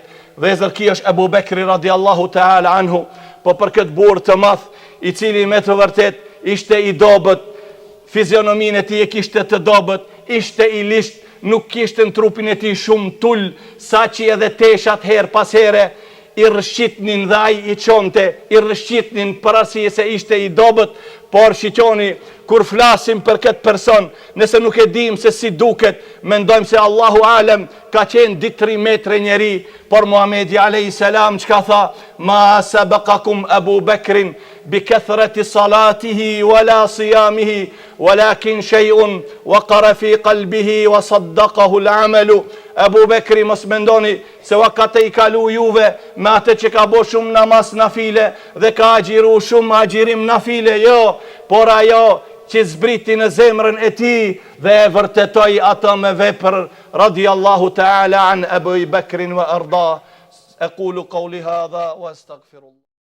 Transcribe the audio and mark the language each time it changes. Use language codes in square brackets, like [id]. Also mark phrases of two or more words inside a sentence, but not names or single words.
[sq] Vezër ki është Ebu Bekri [ar] رضي الله تعالى عنه, [sq] po për këtë burr të madh, i cili me të vërtet ishte i dobët, fizionomin e tij e kishte të dobët, ishte i lisht, nuk kishte në trupin e tij shumë tull, sa që edhe teshat her pas here i rëshqitnin dhe ai i çonte, i rëshqitnin për arsye se ishte i dobët. Por shiqoni, kur flasim për këtë person, nëse nuk e dim se si duket, mendojmë se [ar] الله أعلم [sq] ka qenë 2-3 metre njeri, por Muhamedi [ar] عليه السلام [sq] çka tha, [ar] ما سبقكم أبو بكر بكثرة صلاته ولا صيامه ولكن شيء وقر في قلبه وصدقه العمل. [sq] Abu Bekri mos mendoni se ka i kalu juve me atë që ka bo shumë namaz nafile dhe ka agjiru shumë agjirim nafile, jo, por ajo që zbriti në zemrën e tij dhe e vërtetoi ato me vepër. [ar] رضي الله تعالى عن أبي بكر وأرضاه. أقول قولي هذا وأستغفر الله.